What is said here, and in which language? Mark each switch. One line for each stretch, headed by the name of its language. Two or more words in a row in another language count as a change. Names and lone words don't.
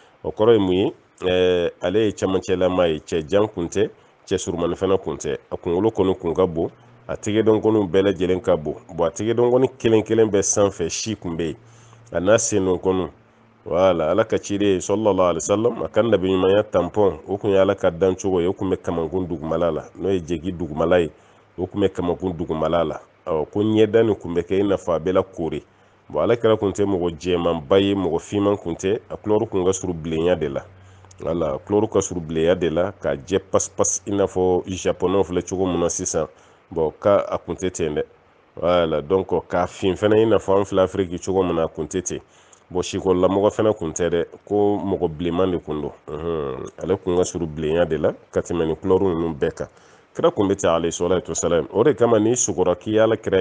Bambara: o kɔrɔ ye mun ye ale ye camancɛlama ye cɛ jan kun tɛ cɛ surumani fana kun tɛ a kunkolo kɔni kun ka bon a tigɛdɔnkɔniw bɛɛ lajɛlen ka bon a tigɛdɔnkɔni kelen kelen bɛɛ sanfɛ si kun bɛ yen a n'a sennɔnkɔniw wala ala ka ciden
Arabic: صلى الله عليه وسلم
Bambara: a ka nabiɲumanya tampɔn o kun ye ala ka dancogo ye o kun bɛ kamankun dugumala la n'o ye jegi dugumala ye o kun bɛ kamankun dugumala la ko ɲɛda nin kun bɛ kɛ i n'a fɔ a bɛ la koori ale kɛra kun tɛ mɔgɔ jɛmanba ye mɔgɔ finman kun tɛ a kulɔru kun ka surun bilenya de la wala kulɔru ka surun bilenya de la ka jɛ pas i n'a fɔ japonɛw filɛ cogo min na sisan ka a kun tɛ ten dɛ wala donc k'a fin fana i n'a fɔ an filɛ afiriki cogo min na a kun tɛ ten sikɔrɔlamɔgɔ fana kun tɛ dɛ ko mɔgɔ bilenman de kun don ale kun ka surun bilenya de la ka tɛmɛ ni kulɔru ninnu bɛɛ kan kira kun bɛ ten
Arabic: عليه الصلاة والسلام
Bambara: o de kama n'i sugɔra k'i y'ala kira